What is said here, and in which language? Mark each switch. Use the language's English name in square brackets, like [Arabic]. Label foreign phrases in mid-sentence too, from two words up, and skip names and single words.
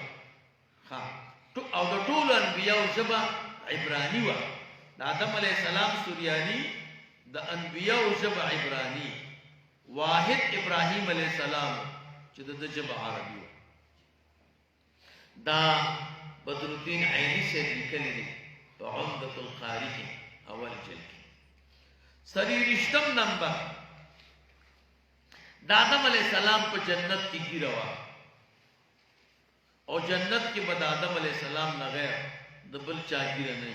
[Pashto] او د ټولو انبیاو ژبه عبراني وه. د آدم علیه السلام سوریاني، د انبیاو ژبه عبراني، واحد ابراهیم علیه السلام چې د ژبه عربي وه. دا بدر الدین عینی سے لیکلی دی په عمدة القاری کې اول جلد کې. 23 نمبر د آدم علیه السلام په جنت کې ګیره وه او جنت کې به د آدم علیه السلام نه غیر د بل چا ګیره نه.